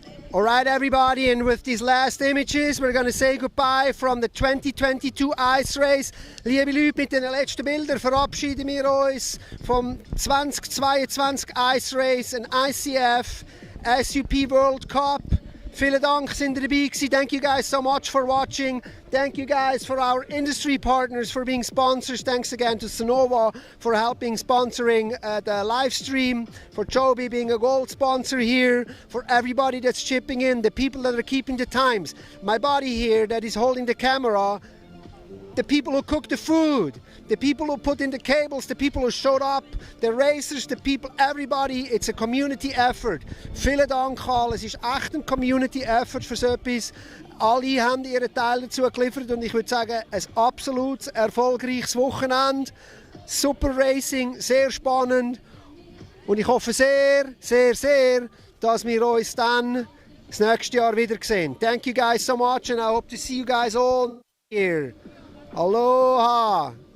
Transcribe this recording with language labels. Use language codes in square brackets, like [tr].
[en] All right, everybody, and with these last images, we're going to say goodbye from the 2022 Ice Race. [de] Liebe Leute, mit den letzten Bildern verabschieden wir uns vom 2022 Ice Race, ein ICF SUP World Cup. Vielen Dank, sind ihr dabei gewesen. [en] Thank you guys so much for watching. Thank you guys for our industry partners for being sponsors. Thanks again to Sonova for helping sponsoring the live stream, for Joby being a gold sponsor here, for everybody that's chipping in, the people that are keeping the times. My buddy here that is holding the camera, the people who cook the food, the people who put in the cables, the people who showed up, the racers, the people, everybody. It's a community effort. [de] Vielen Dank alle. Es ist echt ein Community Effort für so etwas. Alle haben ihren Teil dazu geliefert und ich würde sagen, ein absolut erfolgreiches Wochenende. Super Racing, sehr spannend. Und ich hoffe sehr, sehr, sehr, dass wir uns dann das nächste Jahr wieder sehen. [en] Thank you guys so much and I hope to see you guys all here. Aloha!